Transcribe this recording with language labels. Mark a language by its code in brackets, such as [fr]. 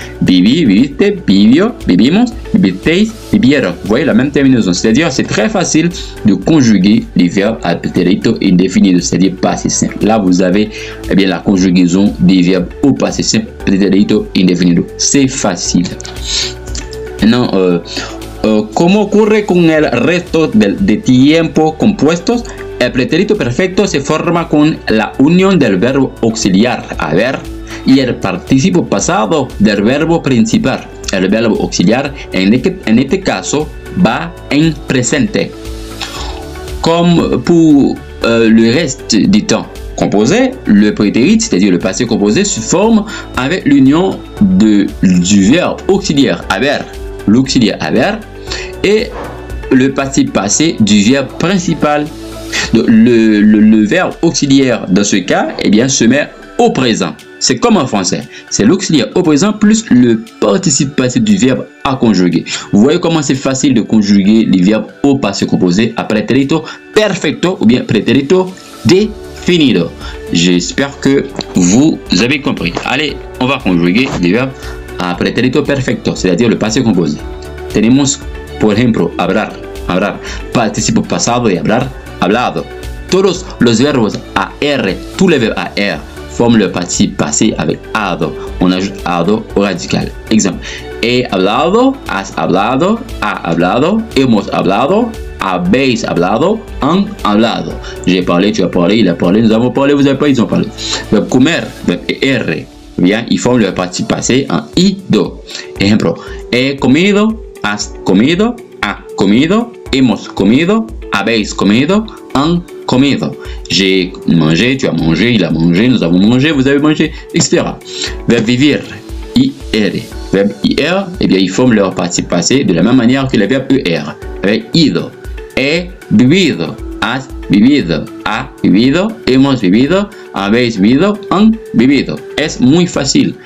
[es] Vivi, viviste, vivio, vivimos, vivisteis, vivieron. [fr] Vous voyez la même terminaison, c'est-à-dire c'est très facile de conjuguer les verbes à pretérito indéfinido, c'est-à-dire passé simple. Là, vous avez bien la conjugaison des verbes au passé simple, pretérito indéfinido. C'est facile. Maintenant, [es] ¿cómo ocurre con el resto de tiempo compuestos? El pretérito perfecto se forma con la unión del verbo auxiliar, haber, y el participio pasado del verbo principal. El verbo auxiliar en este caso va en presente. [fr] Comme pour le reste du temps composé, le prétérit, c'est-à-dire le passé composé, se forme avec l'union du verbe auxiliaire haber, l'auxiliaire haber, et le participe passé du verbe principal. Le verbe auxiliaire dans ce cas, eh bien, se met au présent. C'est comme en français. C'est l'auxiliaire au présent plus le participe passé du verbe à conjuguer. Vous voyez comment c'est facile de conjuguer les verbes au passé composé à pretérito perfecto ou bien pretérito definido. J'espère que vous avez compris. Allez, on va conjuguer les verbes a pretérito perfecto, c'est-à-dire le passé composé. [es] Tenemos, por ejemplo, hablar, participo pasado de hablar, hablado. Todos los verbos AR, [fr] tous les verbes AR forment le participe passé avec ado. On ajoute ado au radical. Exemple, [es] he hablado, has hablado, ha hablado, hemos hablado, habéis hablado, han hablado. [fr] J'ai parlé, tu as parlé, il a parlé, nous avons parlé, vous avez parlé, ils ont parlé. Verbe comer, verbe ER, bien, ils forment le participe passé en ido. [es] Ejemplo, he comido, has comido, ha comido, hemos comido, habéis comido, han comido. [fr] J'ai mangé, tu as mangé, il a mangé, nous avons mangé, vous avez mangé, etc. Verbe vivir, IR. Verbe IR, eh bien, ils forment leur participe passé de la même manière que le verbe ER. Avec ido. [es] He vivido, has vivido, ha vivido, hemos vivido, habéis vivido, han vivido. Es muy facile.